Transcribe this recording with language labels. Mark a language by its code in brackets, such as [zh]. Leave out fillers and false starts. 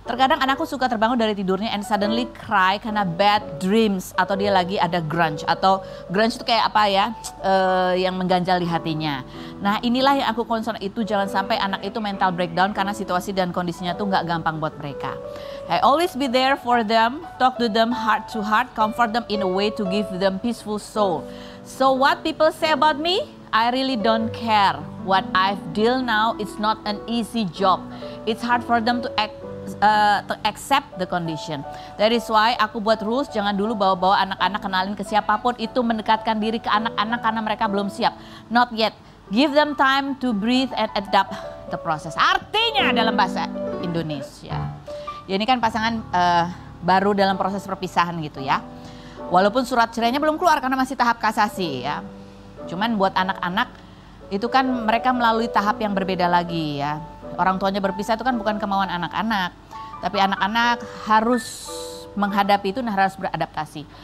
[id] Terkadang anakku suka terbangun dari tidurnya [en] and suddenly cry [id] karena [en] bad dreams. [id] Atau dia lagi ada grunge. Atau grunge itu kayak apa ya, yang mengganjal di hatinya. Nah inilah yang aku concern itu, jangan sampai anak itu mental breakdown karena situasi dan kondisinya tuh nggak gampang buat mereka. [en] I always be there for them, talk to them heart to heart, comfort them in a way to give them peaceful soul. So what people say about me, I really don't care. What I've deal now, it's not an easy job. It's hard for them to accept the condition. That is why [id] aku buat rules, jangan dulu bawa-bawa anak-anak kenalin ke siapapun itu mendekatkan diri ke anak-anak karena mereka belum siap. [en] Not yet. Give them time to breathe and adapt the process. [id] Artinya dalam bahasa Indonesia. Ya ini kan pasangan baru dalam proses perpisahan gitu ya. Walaupun surat cerainya belum keluar karena masih tahap kasasi ya. Cuman buat anak-anak itu kan mereka melalui tahap yang berbeda lagi ya. Orang tuanya berpisah itu kan bukan kemauan anak-anak. Tapi anak-anak harus menghadapi itu, harus beradaptasi.